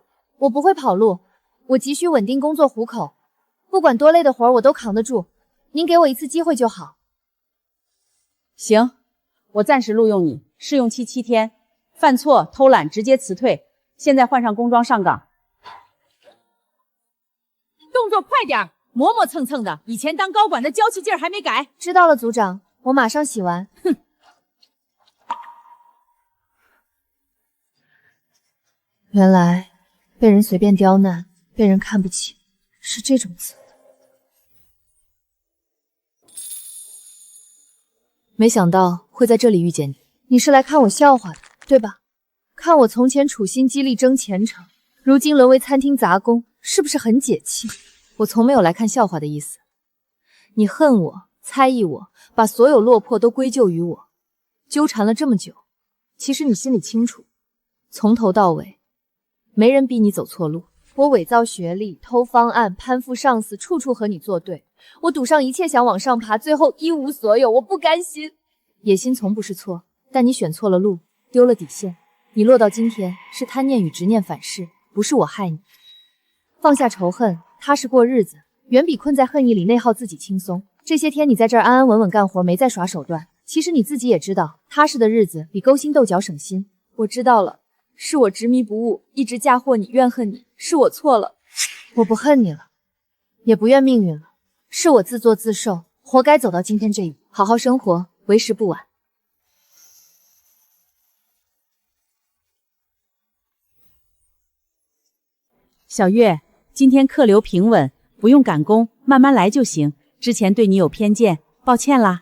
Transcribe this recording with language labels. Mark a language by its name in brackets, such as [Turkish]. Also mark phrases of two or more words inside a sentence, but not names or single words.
[Chinese] 我不會跑路，我急需穩定工作糊口，不管多累的活我都扛得住。您給我一次機會就好。行，我暫時錄用你，試用期7天，犯錯偷懶直接辭退。現在換上工裝上崗。動作快點，磨磨蹭蹭的，以前当高管的娇气劲儿还没改。知道了，组长，我马上洗完。哼。原来被人随便刁难，被人看不起，是这种滋味。没想到会在这裡遇见你，你是来看我笑话的，对吧？看我从前處心積慮爭前程，如今淪為餐廳雜工，是不是很解氣？我從沒有來看笑話的意思。你恨我，猜疑我，把所有落魄都歸咎於我，糾纏了這麼久，其實你心裡清楚，從頭到尾，沒人逼你走錯路。我偽造學歷，偷方案，攀附上司，處處和你作對。我賭上一切想往上爬，最後一無所有，我不甘心。野心從不是錯，但你選錯了路，丟了底線。你落到今天，是貪念與執念反噬，不是我害你。放下仇恨，踏實過日子，遠比困在恨意裡內耗自己輕鬆。這些天你在這兒安安穩穩幹活，沒在耍手段。其實你自己也知道，踏實的日子比勾心鬥角省心。我知道了，是我執迷不悟，一直嫁禍你，怨恨你，是我錯了。我不恨你了，也不怨命運了，是我自作自受，活該走到今天這一步。好好生活，為時不晚。小月，今天客流平穩，不用趕工，慢慢來就行。之前對你有偏見，抱歉啦。